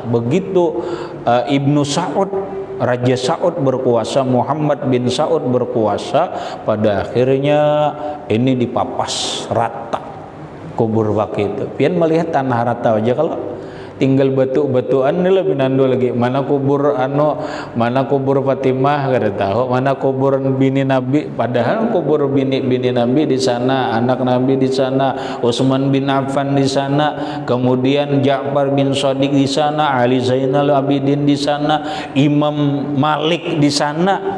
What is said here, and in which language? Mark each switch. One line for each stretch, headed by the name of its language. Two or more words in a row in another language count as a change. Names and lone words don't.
Indonesian: Begitu Ibnu Saud, Raja Saud berkuasa, Muhammad bin Saud berkuasa, pada akhirnya ini dipapas rata kubur Baqi itu.
Banjar: Pian melihat tanah rata aja, kalau tinggal batu-batuan ini lebih nandu lagi. Mana kubur mana kubur Fatimah kada tahu, mana kubur bini Nabi, padahal kubur bini Nabi di sana, anak Nabi di sana, Utsman bin Affan di sana, kemudian Ja'far bin Shadiq di sana, Ali Zainal Abidin di sana, Imam Malik di sana.